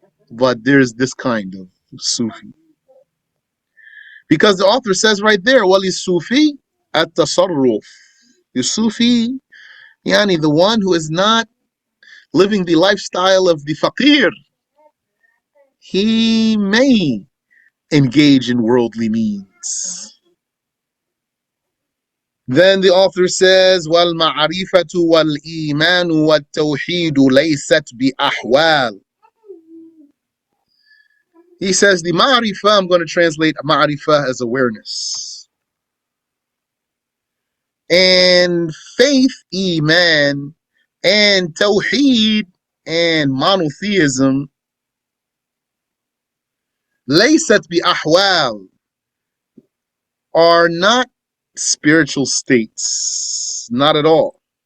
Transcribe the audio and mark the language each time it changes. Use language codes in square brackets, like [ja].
[en] But there's this kind of Sufi. Because the author says right there, Wali Sufi at tasarruf. The Sufi, yani the one who is not living the lifestyle of the fakir, he may engage in worldly means. Then the author says, [ar] وَالْمَعْرِفَةُ وَالْإِيمَانُ وَالتَّوْحِيدُ لَيْسَتْ بِأَحْوَالٍ. [en] He says the ma'rifah, I'm going to translate ma'rifah as awareness. And faith, iman, and tawheed, and monotheism, [ar] laysat bi ahwal, [en] are not spiritual states. Not at all.